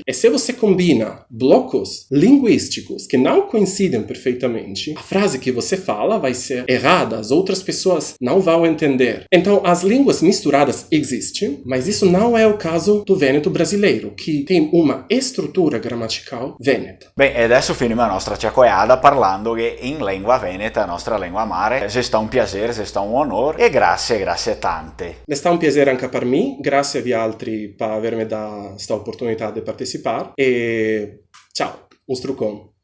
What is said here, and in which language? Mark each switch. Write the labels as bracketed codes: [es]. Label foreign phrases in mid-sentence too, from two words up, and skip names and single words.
[pt] E se você combina blocos linguísticos que não coincidem perfeitamente, a frase que você fala vai ser errada, as outras pessoas não vão entender. Então, as línguas misturadas existem, mas isso não é o caso do vêneto brasileiro, que tem uma estrutura gramatical veneta. Bem, [vec] e adesso finimo la nostra chiacchierata parlando che in lingua veneta, nostra lingua mare, è stato un piacere, è stato un onore e grazie tante. È stato un piacere anche per me, grazie a vi altri per avermi dato questa opportunità di partecipare e ciao, un strucon.